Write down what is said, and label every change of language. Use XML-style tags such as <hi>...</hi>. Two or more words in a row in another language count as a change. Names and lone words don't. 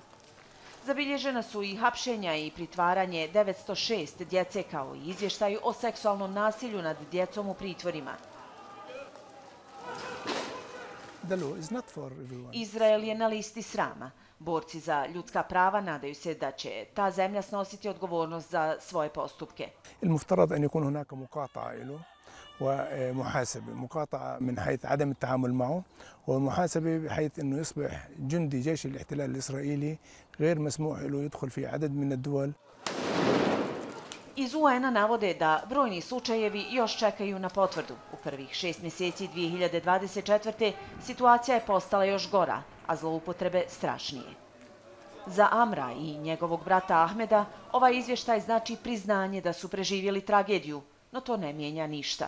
<bs>Zabilježena su i hapšenja i pritvaranje 906 djece kao i izvještaju o seksualnom nasilju nad djecom u pritvorima. Izrael je na listi srama. Borci za ljudska prava nadaju se da će ta zemlja snositi odgovornost za svoje postupke.</bs> <ar>ومحاسبة، مقاطعة من حيث عدم التعامل معه، ومحاسبة بحيث أنه يصبح جندي جيش الاحتلال الإسرائيلي غير مسموح له يدخل في عدد من الدول.</ar> <bs>Iz UN-a navode da brojni slučajevi još čekaju na potvrdu. U prvih 6 mjeseci 2024. situacija je postala još gora, a zloupotrebe strašnije. Za Amra i njegovog brata Ahmeda ovaj izvještaj znači priznanje da su preživjeli tragediju, no to ne mijenja ništa.</bs>